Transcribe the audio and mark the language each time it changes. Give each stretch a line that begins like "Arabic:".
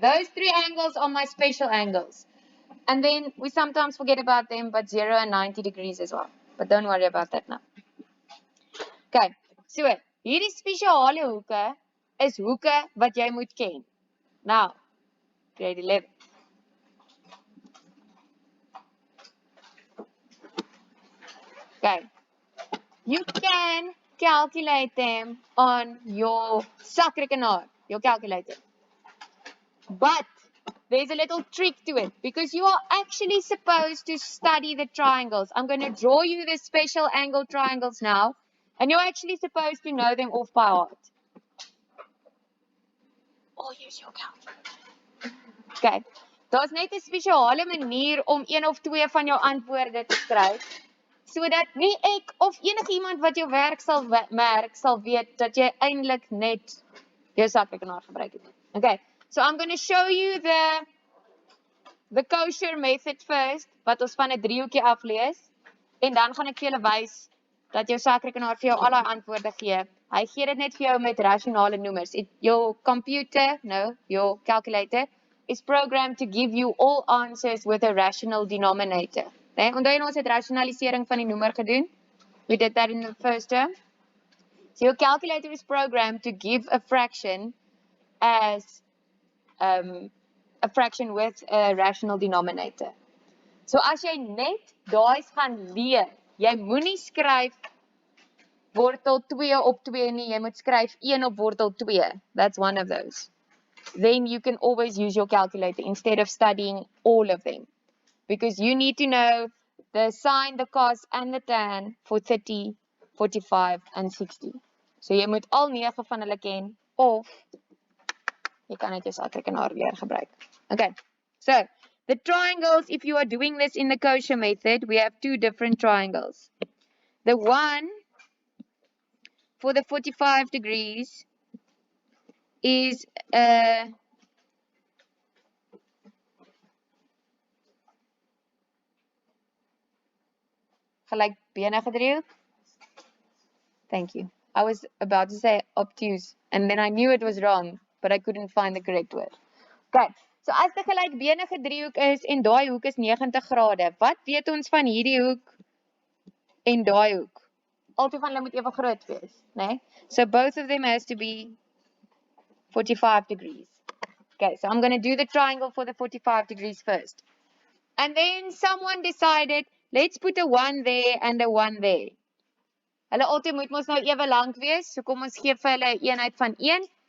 English: Those 3 angles are my special angles. And then we sometimes forget about them, but 0 and 90 degrees as well. But don't worry about that now.
Afrikaans: Okay, so hierdie spesiale hoeke is hoeke wat jy moet ken.
English: Now, grade 11. Okay, you can calculate them on your sakrekenaar, your calculator. But there's a little trick to it because you are actually supposed to study the triangles. I'm going to draw you the special angle triangles now, and you're actually supposed to know them off by heart. Or use your calculator. Okay.
Afrikaans: Daar's net 'n spesiale manier om een of twee van jou antwoorde te skryf sodat nie ek of enigiemand wat jou werk sal merk sal weet dat jy eintlik net jou sakrekenaar gebruik het.
English: Okay. So I'm going to show you the kosher method first
Afrikaans: wat ons van 'n driehoekie aflees en dan gaan ek vir julle wys dat jou sakrekenaar vir jou al daai antwoorde gee. Hy gee dit net vir jou met rasionale noemers.
English: Your computer, no, your calculator is programmed to give you all answers with a rational denominator. Okay?
Afrikaans: Onthou jy ons het rationalisering van die noemer gedoen?
English: We did that in the first term. So your calculator is programmed to give a fraction as a fraction with a rational denominator.
Afrikaans: So as jy net daai gaan leer, jy moenie skryf wortel 2 op 2 nie, jy moet skryf 1 op wortel 2.
English: That's one of those. Then you can always use your calculator instead of studying all of them. Because you need to know the sine, the cos and the tan for 30, 45 and 60.
Afrikaans: So jy moet al 9 van hulle ken of jy kan net jou sakrekenaar weer gebruik.
English: Okay. So, the triangles, if you are doing this in the kosher method, we have 2 different triangles. The one for the 45 degrees is gelykbenige driehoek. Thank you. I was about to say obtuse, and then I knew it was wrong, but I couldn't find the correct word.
Afrikaans: Okay, so as die gelykbenige driehoek is en daai hoek is 90 grade, wat weet ons van hierdie hoek en daai hoek? Albei van hulle moet ewe groot wees, né?
English: So both of them has to be 45 degrees. Okay, so I'm going to do the triangle for the 45 degrees first. And then someone decided, let's put a 1 there and a 1 there.
Afrikaans: Hulle altyd moet mos nou ewe lank wees, so kom ons gee vir hulle 'n eenheid van 1.